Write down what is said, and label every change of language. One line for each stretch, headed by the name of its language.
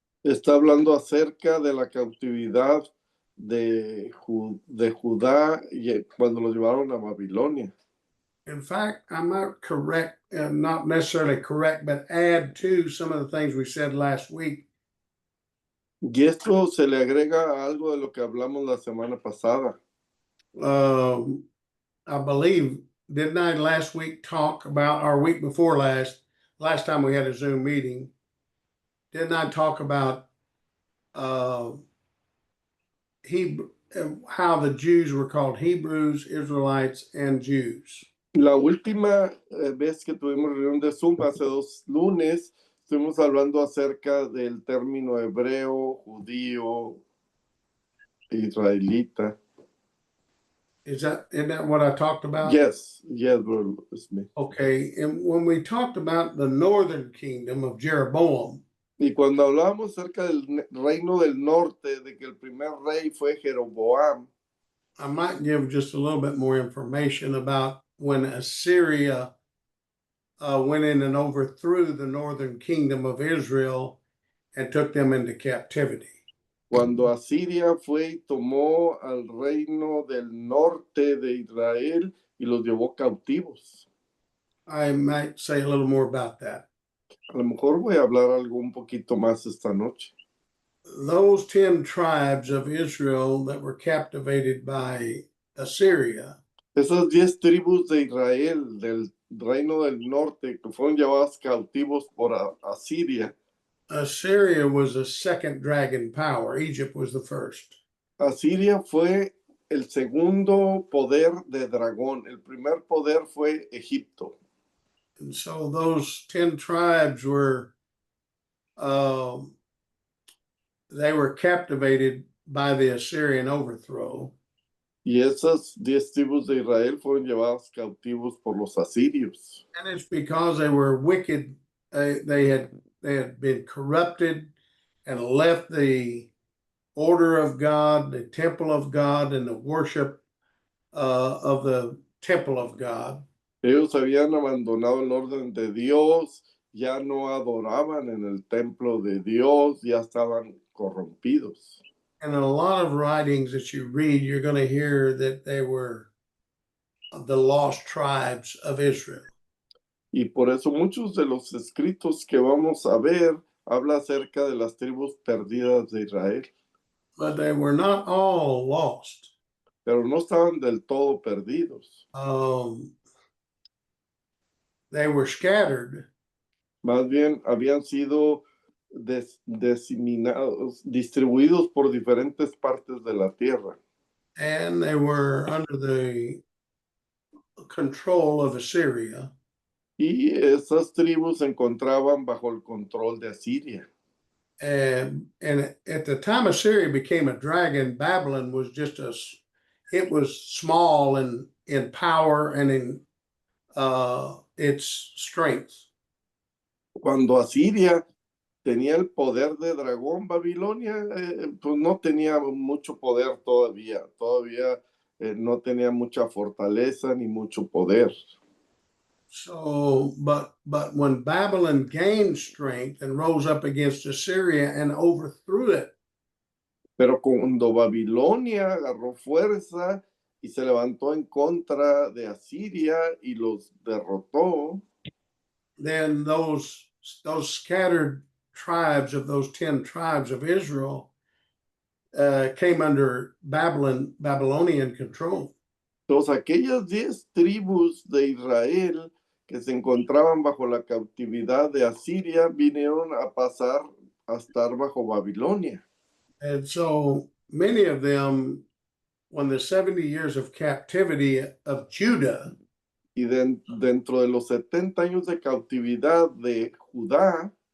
Spanish: Está hablando acerca de la cautividad de Judá y cuando lo llevaron a Babilonia.
English: In fact, I might correct, not necessarily correct, but add to some of the things we said last week.
Spanish: Y esto se le agrega a algo de lo que hablamos la semana pasada.
English: I believe, didn't I last week talk about, or week before last time we had a Zoom meeting, didn't I talk about how the Jews were called Hebrews, Israelites, and Jews?
Spanish: La última vez que tuvimos reunión de Zoom, hace 2 lunes, estuvimos hablando acerca del término hebreo, judío, israelita.
English: Isn't that what I talked about? Yes, Brother Smith. Okay, and when we talked about the northern kingdom of Jeroboam,
Spanish: y cuando hablábamos acerca del reino del norte, de que el primer rey fue Jeroboam,
English: I might give just a little bit more information about when Assyria went in and overthrew the northern kingdom of Israel and took them into captivity.
Spanish: Cuando Asiria fue y tomó al reino del norte de Israel y los llevó cautivos.
English: I might say a little more about that.
Spanish: A lo mejor voy a hablar algo un poquito más esta noche.
English: Those 10 tribes of Israel that were captivated by Assyria.
Spanish: Esas 10 tribus de Israel del reino del norte que fueron llevadas cautivos por Asiria.
English: Assyria was a second dragon power. Egypt was the first.
Spanish: Asiria fue el segundo poder de dragón. El primer poder fue Egipto.
English: And so those 10 tribes were, they were captivated by the Assyrian overthrow.
Spanish: Y esas 10 tribus de Israel fueron llevadas cautivos por los asirios.
English: And it's because they were wicked they had been corrupted and left the order of God, the temple of God, and the worship of the temple of God.
Spanish: Ellos habían abandonado el orden de Dios, ya no adoraban en el templo de Dios, ya estaban corrompidos.
English: And in a lot of writings that you read, you're going to hear that they were the lost tribes of Israel.
Spanish: Y por eso muchos de los escritos que vamos a ver habla acerca de las tribus perdidas de Israel,
English: But they were not all lost.
Spanish: pero no estaban del todo perdidos.
English: They were scattered,
Spanish: Más bien habían sido diseminados, distribuidos por diferentes partes de la tierra.
English: and they were under the control of Assyria.
Spanish: Y esas tribus se encontraban bajo el control de Asiria.
English: And at the time Assyria became a dragon, Babylon was it was small in power and in its strength.
Spanish: Cuando Asiria tenía el poder de dragón, Babilonia pues no tenía mucho poder todavía no tenía mucha fortaleza ni mucho poder.
English: So, but when Babylon gained strength and rose up against Assyria and overthrew it,
Spanish: Pero cuando Babilonia agarró fuerza y se levantó en contra de Asiria y los derrotó,
English: then those scattered tribes of those 10 tribes of Israel came under Babylonian control.
Spanish: todas aquellas 10 tribus de Israel que se encontraban bajo la cautividad de Asiria vinieron a pasar a estar bajo Babilonia.
English: And so many of them, when the 70 years of captivity of Judah,
Spanish: Y dentro de los 70 años de cautividad de Judá,